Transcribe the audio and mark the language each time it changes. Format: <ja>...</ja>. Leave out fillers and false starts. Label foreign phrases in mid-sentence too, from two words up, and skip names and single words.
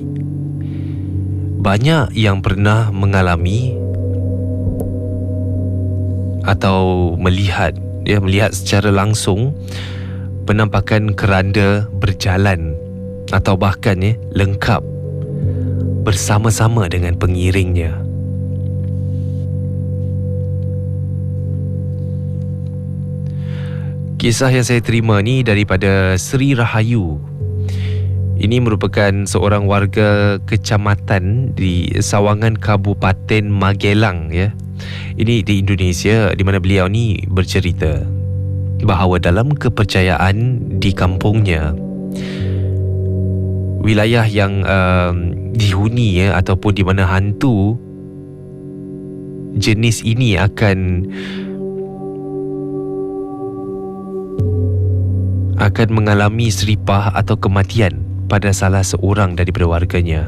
<ms>Banyak yang pernah mengalami atau melihat secara langsung penampakan keranda berjalan atau bahkan lengkap bersama-sama dengan pengiringnya. Kisah yang saya terima ni daripada Sri Rahayu. Ini merupakan seorang warga kecamatan di Sawangan, Kabupaten Magelang ya. Ini di Indonesia, di mana beliau ni bercerita bahawa dalam kepercayaan di kampungnya, wilayah yang dihuni ataupun di mana hantu jenis ini akan mengalami seripah atau kematian pada salah seorang daripada warganya.</ms>